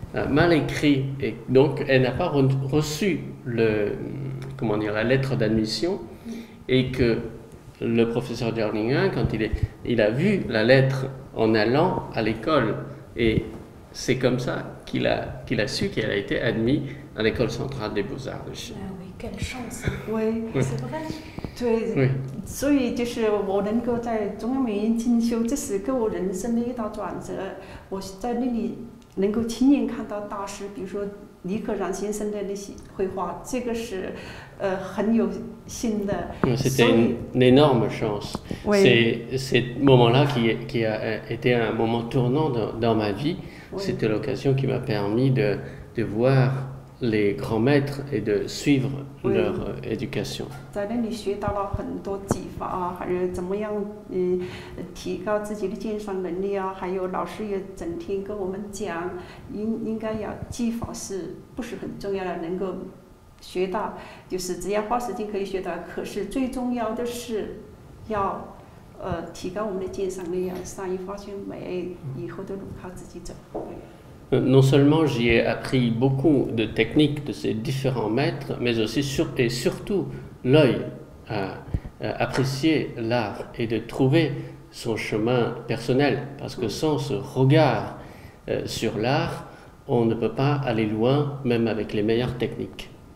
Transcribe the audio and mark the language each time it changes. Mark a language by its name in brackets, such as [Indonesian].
[French] Mal écrit, et donc elle n'a pas reçu la lettre d'admission, et que le professeur Zhao Ling'an, quand il a vu la lettre en allant à l'école, et c'est comme ça qu'il a su qu'il a été admis à l'école centrale des beaux-arts de Chine. Ah oui, quelle chance. oui， C'est vrai. [Chinese] 对， [French] Oui. [Chinese] 所以就是我能够在中央美院进修，这是给我人生的一道转折。我在那里能够亲眼看到大师，比如说李可染先生的那些绘画，这个是很有幸的。 [French] C'était une énorme chance. Oui. C'est ce moment-là qui a été un moment tournant dans ma vie. Oui. C'était l'occasion qui m'a permis de voir les grands maîtres et de suivre Oui. leur éducation. 在那里学到了很多技法啊，还有怎么样提高自己的鉴赏能力啊，还有老师也整天跟我们讲，应该要技法是不是很重要的，能够学到，就是只要花时间可以学到，可是最重要的是要提高我们的鉴赏力，要善于发现美，以后的路靠自己走。 Non seulement j'y ai appris beaucoup de techniques de ces différents maîtres, mais aussi et surtout l'œil à apprécier l'art et de trouver son chemin personnel. Parce que sans ce regard sur l'art, on ne peut pas aller loin, même avec les meilleures techniques.